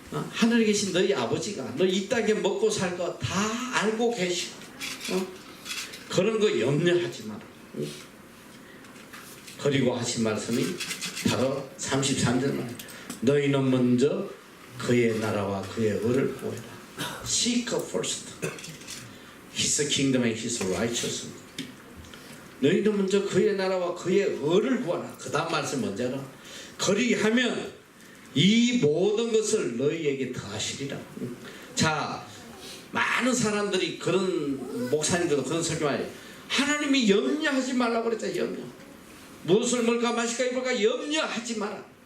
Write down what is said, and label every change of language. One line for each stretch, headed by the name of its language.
Korean: 하늘에 계신 너희 아버지가 너 이 땅에 먹고 살 거 다 알고 계시고, 그런 거 염려하지 마라. 그리고 하신 말씀이 바로 33절 말, 너희는 먼저 그의 나라와 그의 의를 구해라.
English: Seek first His kingdom and His righteousness.
Korean: 너희는 먼저 그의 나라와 그의 의를 구하라. 그 다음 말씀 뭔지 알아? 그리하면 이 모든 것을 너희에게 더하시리라. 자, 많은 사람들이, 그런 목사님들도 그런 설교하요. 하나님이 염려하지 말라고 그랬잖아요. 염려. 무엇을 먹을까 마실까 입을까 염려하지 마라.